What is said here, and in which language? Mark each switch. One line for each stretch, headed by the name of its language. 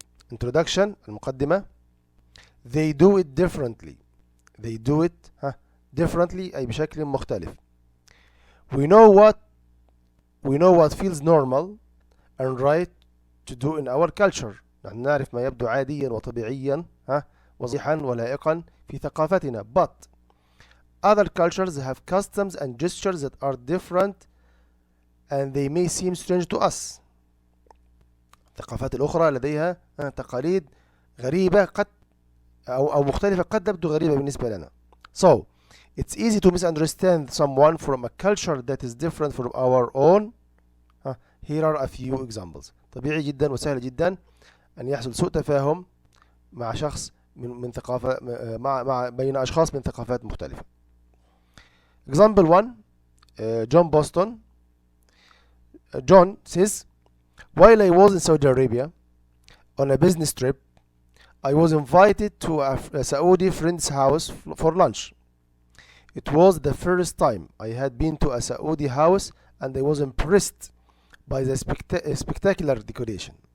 English: Introduction, المقدمة. They do it differently. They do it differently
Arabic: أي بشكل مختلف.
English: We know what feels normal and right to do in our culture.
Arabic: نحن نعرف ما يبدو عاديا وطبيعيا وصحيحا ولائقا في ثقافتنا.
English: But other cultures have customs and gestures that are different and they may seem strange to us.
Arabic: الثقافات الأخرى لديها تقاليد غريبة قد أو مختلفة قد تبدو غريبة بالنسبة لنا.
English: So it's easy to misunderstand someone from a culture that is different from our own. Here are a few examples.
Arabic: طبيعي جدا وسهل جدا أن يحصل سوء تفاهم مع شخص من ثقافة مع بين أشخاص من ثقافات مختلفة.
English: Example 1. John Boston. John says, while I was in Saudi Arabia on a business trip, I was invited to a Saudi friend's house for lunch. It was the first time I had been to a Saudi house and I was impressed by the spectacular decoration.